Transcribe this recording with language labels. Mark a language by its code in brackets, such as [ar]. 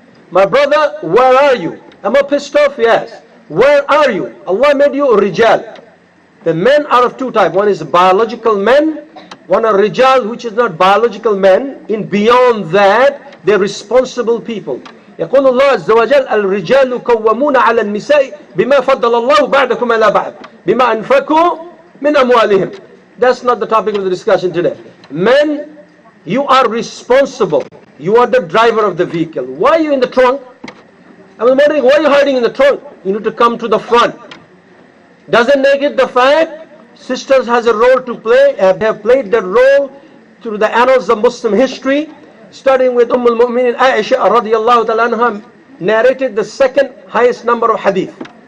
[en] My brother, where are you? Am I pissed off? Yes. Where are you? Allah made you a rijal. The men are of two types. One is biological men. One are rijal, which is not biological men. In beyond that, they're responsible people. [ar] يقول الله عز وجل الرجال قوامون على النساء بما فضل الله بعضكم على بعض بما أنفقوا من أموالهم. [en] That's not the topic of the discussion today. Men, you are responsible. You are the driver of the vehicle. Why are you in the trunk? I was wondering, why are you hiding in the trunk? You need to come to the front. Doesn't negate the fact sisters has a role to play, have played that role through the annals of Muslim history, starting with al-Mu'minin Aisha radiallahu ta'ala anha, narrated the second highest number of hadith.